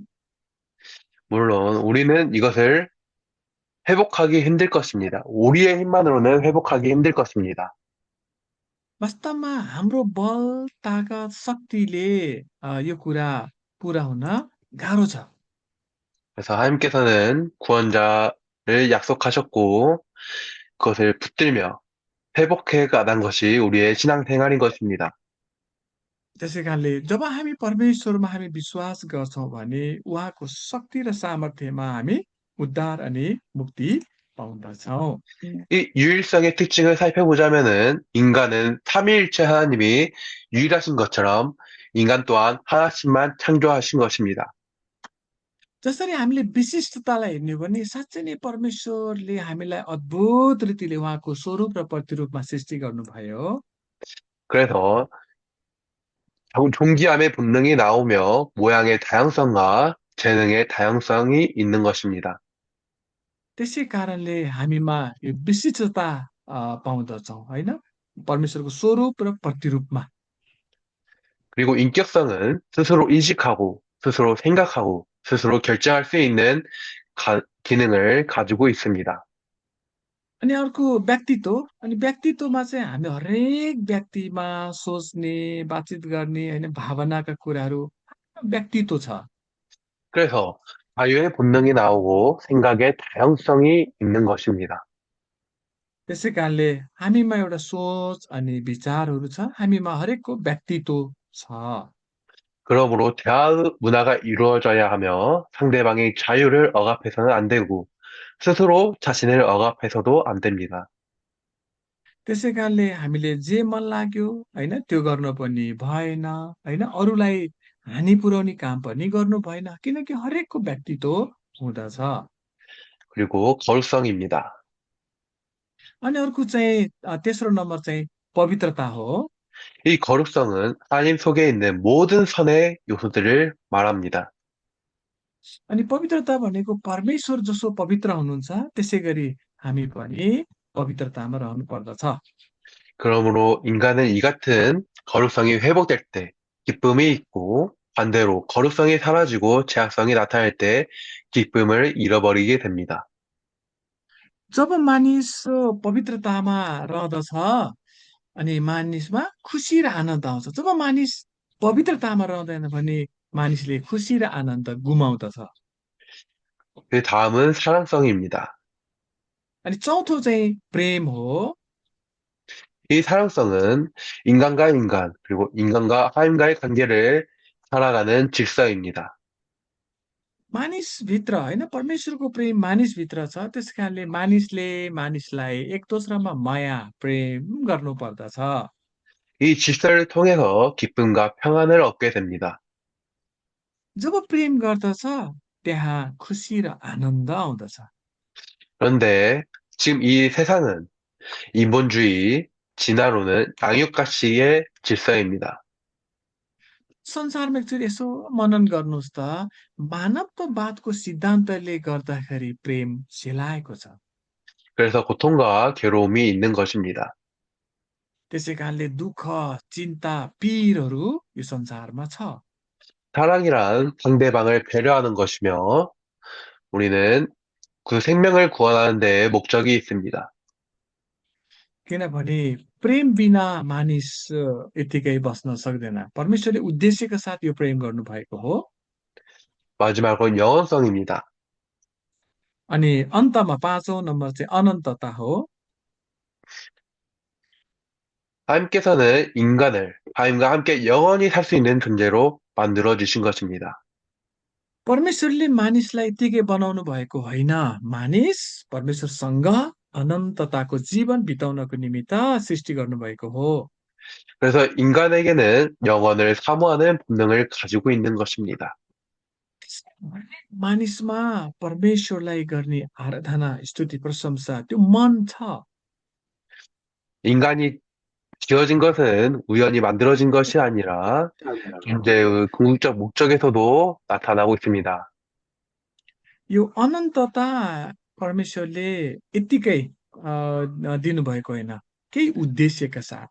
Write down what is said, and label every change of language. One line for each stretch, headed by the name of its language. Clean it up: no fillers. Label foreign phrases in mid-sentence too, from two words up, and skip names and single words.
Korean: 물론 우리는 이것을 회복하기 힘들 것입니다. 우리의 힘만으로는 회복하기 힘들 것입니다.
Nepali: वास्तवमा हाम्रो बल, ताकत, शक्तिले यो कुरा पुरा हुन गाह्रो छ।
Korean: 그래서 하나님께서는 구원자를 약속하셨고 그것을 붙들며 회복해 가는 것이 우리의 신앙생활인 것입니다.
Nepali: त्यसै कारणले जब हामी परमेश्वरमा हामी विश्वास गर्छौँ भने उहाँको शक्ति र सामर्थ्यमा हामी उद्धार अनि मुक्ति पाउँदछौँ।
Korean: 이 유일성의 특징을 살펴보자면은 인간은 삼위일체 하나님이 유일하신 것처럼 인간 또한 하나씩만 창조하신 것입니다.
Nepali: जसरी हामीले विशिष्टतालाई हेर्ने हो भने साँच्चै नै परमेश्वरले हामीलाई अद्भुत रीतिले उहाँको स्वरूप र प्रतिरूपमा सृष्टि गर्नुभयो।
Korean: 그래서 존귀함의 본능이 나오며 모양의 다양성과 재능의 다양성이 있는 것입니다.
Nepali: त्यसै कारणले हामीमा यो विशिष्टता पाउँदछौँ होइन? परमेश्वरको स्वरूप र प्रतिरूपमा।
Korean: 그리고 인격성은 스스로 인식하고, 스스로 생각하고, 스스로 결정할 수 있는 기능을 가지고 있습니다.
Nepali: अनि अर्को व्यक्तित्व, अनि व्यक्तित्वमा चाहिँ हामी हरेक व्यक्तिमा सोच्ने, बातचित गर्ने होइन भावनाका कुराहरू व्यक्तित्व छ।
Korean: 그래서 자유의 본능이 나오고 생각의 다양성이 있는 것입니다.
Nepali: त्यसै कारणले हामीमा एउटा सोच अनि विचारहरू छ, हामीमा हरेकको व्यक्तित्व छ।
Korean: 그러므로 대화 문화가 이루어져야 하며 상대방의 자유를 억압해서는 안 되고 스스로 자신을 억압해서도 안 됩니다.
Nepali: त्यसै कारणले हामीले जे मन लाग्यो होइन त्यो गर्नु पनि भएन होइन? अरूलाई हानि पुर्याउने काम पनि गर्नु भएन किनकि हरेकको व्यक्तित्व हुँदछ।
Korean: 그리고 거룩성입니다.
Nepali: अनि अर्को चाहिँ तेस्रो नम्बर चाहिँ पवित्रता हो।
Korean: 이 거룩성은 하나님 속에 있는 모든 선의 요소들을 말합니다.
Nepali: अनि पवित्रता भनेको परमेश्वर जसो पवित्र हुनुहुन्छ त्यसै गरी हामी पनि पवित्रतामा रहनु पर्दछ।
Korean: 그러므로 인간은 이 같은 거룩성이 회복될 때 기쁨이 있고 반대로 거룩성이 사라지고 죄악성이 나타날 때 기쁨을 잃어버리게 됩니다.
Nepali: जब मानिस पवित्रतामा रहँदछ अनि मानिसमा खुसी र आनन्द आउँछ। जब मानिस पवित्रतामा रहँदैन भने मानिसले खुसी र आनन्द गुमाउँदछ।
Korean: 그 다음은 사랑성입니다.
Nepali: अनि चौथो चाहिँ प्रेम हो।
Korean: 이 사랑성은 인간과 인간, 그리고 인간과 하나님과의 관계를 살아가는 질서입니다.
Nepali: मानिसभित्र होइन परमेश्वरको प्रेम मानिसभित्र छ त्यस कारणले मानिसले मानिसलाई एक दोस्रामा माया प्रेम गर्नु पर्दछ।
Korean: 이 질서를 통해서 기쁨과 평안을 얻게 됩니다.
Nepali: जब प्रेम गर्दछ त्यहाँ खुसी र आनन्द आउँदछ।
Korean: 그런데 지금 이 세상은 인본주의, 진화론은 양육가식의 질서입니다.
Nepali: संसारमा एकचोटि यसो मनन गर्नुहोस् त, मानवतावादको सिद्धान्तले गर्दाखेरि प्रेम सेलाएको छ।
Korean: 그래서 고통과 괴로움이 있는 것입니다.
Nepali: त्यसै कारणले दुःख, चिन्ता, पीरहरू यो संसारमा छ।
Korean: 사랑이란 상대방을 배려하는 것이며 우리는 그 생명을 구원하는 데 목적이 있습니다.
Nepali: किनभने प्रेम बिना मानिस यत्तिकै बस्न सक्दैन। परमेश्वरले उद्देश्यका साथ यो प्रेम गर्नुभएको हो।
Korean: 마지막으로 영원성입니다.
Nepali: अनि अन्तमा 5औं नम्बर चाहिँ अनन्तता हो।
Korean: 하나님께서는 인간을 하나님과 함께 영원히 살 수 있는 존재로 만들어 주신 것입니다.
Nepali: परमेश्वरले मानिसलाई यत्तिकै बनाउनु भएको होइन, मानिस परमेश्वरसँग अनन्तताको जीवन बिताउनको निमित्त सृष्टि गर्नुभएको हो।
Korean: 그래서 인간에게는 영원을 사모하는 본능을 가지고 있는 것입니다.
Nepali: मानिसमा परमेश्वरलाई गर्ने आराधना, स्तुति, प्रशंसा त्यो मन छ।
Korean: 인간이 지어진 것은 우연히 만들어진 것이 아니라 존재의 궁극적 목적에서도 나타나고 있습니다.
Nepali: यो अनन्तता परमेश्वरले यत्तिकै दिनुभएको होइन, केही उद्देश्यका साथ।